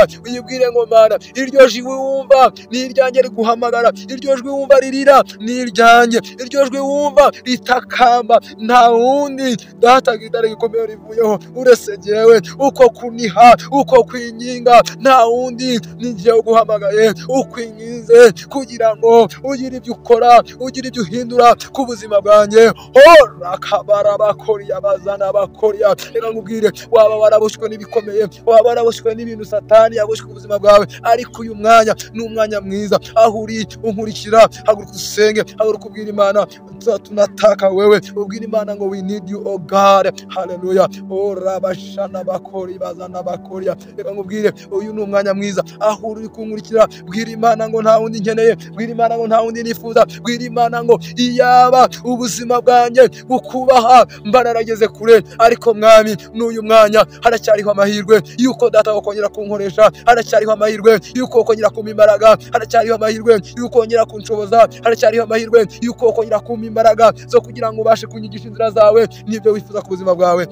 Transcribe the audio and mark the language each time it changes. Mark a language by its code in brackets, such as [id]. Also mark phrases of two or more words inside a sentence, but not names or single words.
[rw] Uyibwire ngo Mana iryo jwi wumva ni iryanjye riguhamagara, iryo jwi wumva ririra ni iryanjye, iryo jwi wumva ritakamba nta wundi data gitare gikomeye rivuyeho uretse jyewe, uko kuniha, uko kwinginga nta wundi ni jyewe uguhamagaye, ukwinginze kugira ngo ugire ibyo ukora, ugire ibyo uhindura ku buzima bwanjye. Rakabara bakoriya bazana bakoriya. Reka nkubwire waba warabushwe n'ibikomeye, waba warabushwe n'ibintu Satani yabushwe ku buzima bwawe, ariko uyu mwanya ni umwanya mwiza aho uri unkurikira, haguruka usenge, haguruka ubwira Imana [sw] tunataka wewe, [rw] ubwira Imana ngo [en] we need you oh God. [rw] Haleluya. Rabashana bakori bazana bakoriya. Reka nkubwire uyu ni umwanya mwiza aho uri kunkurikira, bwira Imana ngo nta wundi nkeneye, bwira Imana ngo nta wundi nifuza, bwira Imana ngo iyaba ubuzima bwanjye bukubaha mba narageze kure, ariko Mwami n'uyu mwanya haracyariho amahirwe yuko data wakongera kunkoresha, haracyariho amahirwe yuko wakongera kumpa imbaraga, haracyariho amahirwe yuko wongera kunshoboza, haracyariho amahirwe yuko wakongera kumpa imbaraga zo kugira ngo ubashe kunyigisha inzira zawe n'ibyo wifuza ku buzima bwawe.